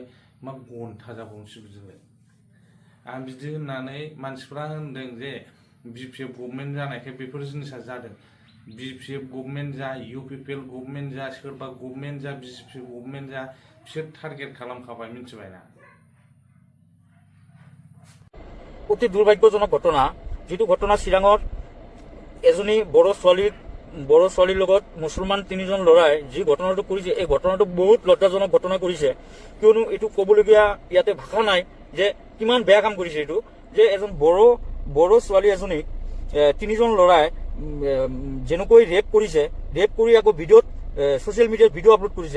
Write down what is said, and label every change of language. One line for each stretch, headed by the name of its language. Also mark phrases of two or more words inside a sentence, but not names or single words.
Bodo: मा घन्टा जाबावनोसै बिदिलाय? आं बिदि होननानै मानसिफ्रा होनदों जे BPF गभर्नमेन्ट जानायखाय बेफोर जिनिसा जादों। BPF गभर्नमेन्ट जा, UPPL गभर्नमेन्ट जा, सोरबा गभर्नमेन्ट जा, BJP गभर्नमेन्ट जा, बिसोर टारगेट खालामखाबाय, मिथिबायना?
Assamese: অতি দুৰ্ভাগ্যজনক ঘটনা, যিটো ঘটনা চিৰাঙৰ এজনী বড়ো ছোৱালীৰ লগত মুছলমান 3জন ল'ৰাই যি ঘটনাটো কৰিছে, এই ঘটনাটো বহুত লজ্জাজনক ঘটনা কৰিছে। কিয়নো এইটো ক'বলগীয়া ইয়াতে ভাষা নাই যে কিমান বেয়া কাম কৰিছে এইটো, যে এজন বড়ো ছোৱালী এজনীক 3জন ল'ৰাই যেনেকৈ ৰেপ কৰিছে, ৰেপ কৰি আকৌ ভিডিঅ'ত ছ'চিয়েল মিডিয়াত ভিডিঅ' আপলোড কৰিছে।